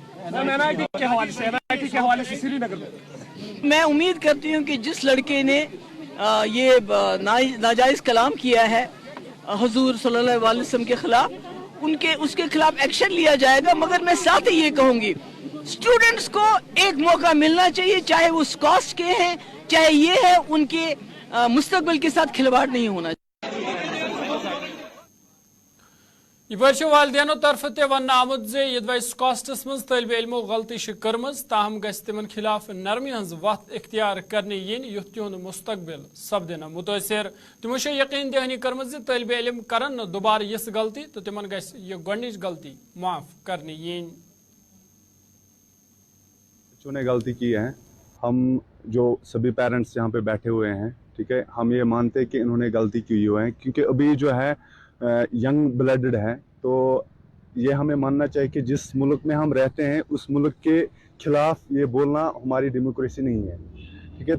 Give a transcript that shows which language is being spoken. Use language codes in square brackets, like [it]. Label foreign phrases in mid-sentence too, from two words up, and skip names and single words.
[ur] میں امید کرتی ہوں کہ جس لڑکے نے یہ ناجائز کلام کیا ہے حضور صلی اللہ علیہ وسلم کے خلاف، اس کے خلاف ایکشن لیا جائے گا. مگر میں ساتھ ہی یہ کہوں گی، سٹوڈنٹس کو ایک موقع ملنا چاہیے، چاہے وہ سکاسٹ کے ہیں چاہے یہ ہے، ان کے مستقبل کے ساتھ کھلواڑ نہیں ہونا چاہیے. [ks] यह वालदेनो तरफ वन आमुद जे यदि स्कॉस्टस मज तलब इलमो गलती कर्मज, ताहम गस तिमन खिलाफ नरमी हज वत इख्तियार करने यीन युथ तिहुंद मुस्तकबिल सपदिन मुतासिर। तिमो यकीन दहनी कर्मज तलब इलम करन दोबारा यस गलती तो तिमन गस यह गोडनिच गलती माफ करने यीन। [ur] نے غلطی کی ہے، ہم جو سبھی پیرنٹس یہاں پے بیٹھے ہوئے ہیں، ٹھیک ہے، ہم یہ مانتے ہیں کہ انہوں نے غلطی کی ہوئی ہے، کیونکہ ابھی جو ہے [en] young blooded [ur] ہے، تو یہ ہمیں ماننا چاہیے کہ جس ملک میں ہم رہتے ہیں اس ملک کے خلاف یہ بولنا ہماری ڈیموکریسی نہیں ہے، ٹھیک ہے.